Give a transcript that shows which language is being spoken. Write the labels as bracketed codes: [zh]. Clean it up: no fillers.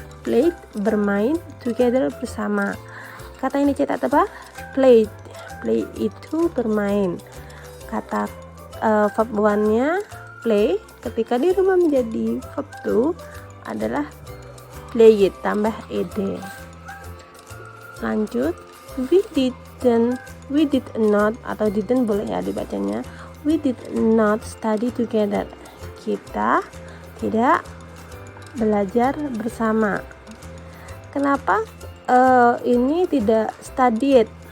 [id] played, bermain, together, bersama. Kata ini cetak tebal, played. Play itu bermain. Kata verb 1-nya play, ketika dirubah menjadi verb 2 adalah played tambah ed. [en] Lanjut, we did not, [id] atau didn't boleh ya dibacanya, [en] we did not study together. [id] Kita tidak belajar bersama. Kenapa ini tidak studied?